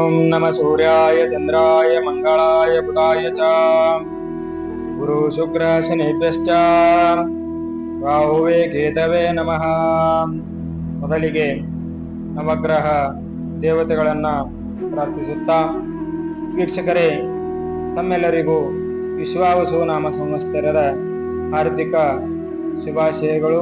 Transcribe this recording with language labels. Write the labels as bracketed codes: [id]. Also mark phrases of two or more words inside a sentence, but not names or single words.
[sa] नमः सूर्याय चन्द्राय मंगलाय बुधाय च गुरु शुक्र शनिभ्यश्च ರಾಹುವೇ ಕೇತವೇ ನಮಃ. [kn] ಮೊದಲಿಗೆ ನವಗ್ರಹ ದೇವತೆಗಳನ್ನ ಪ್ರಾರ್ಥಿಸುತ್ತಾ, ವೀಕ್ಷಕರೇ ತಮ್ಮೆಲ್ಲರಿಗೂ ವಿಶ್ವಾವಸು ನಾಮ ಸಂವತ್ಸರದ ಹಾರ್ದಿಕ ಶುಭಾಶಯಗಳು.